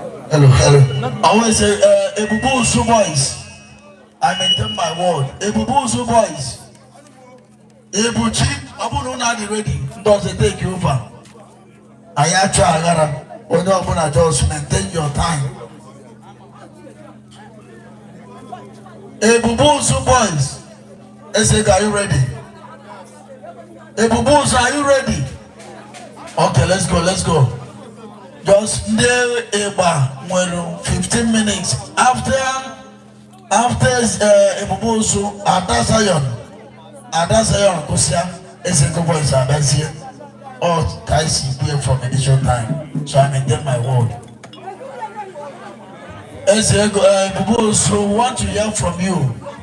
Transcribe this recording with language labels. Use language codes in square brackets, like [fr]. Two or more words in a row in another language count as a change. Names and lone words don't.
[en] Hello, hello. I want to say, uh, Ebubu Usu Boys. I maintain my word. Ebubu Usu Boys. [ig] Ebuchi, ọ bụrụ na adị ready, ndị ọzọ [en] take over. [ig] Anyị achọ aghara. Onye ọbụla [en] just maintain your time. Ebubu Usu Boys. Eze, are you ready? Ebubu Usu, are you ready? Okay, let's go, let's go. [ig] Just ndị ịgba nwere [en] fifteen minutes. After, after, uh, Ebubu Usu, Ada Zion. Ada Zion, Kusia, Eze Ego Boys, Ada Zion. All guys, we from initial time. So I maintain my word. Eze Ego, uh, Ebubu Usu, want to hear from you.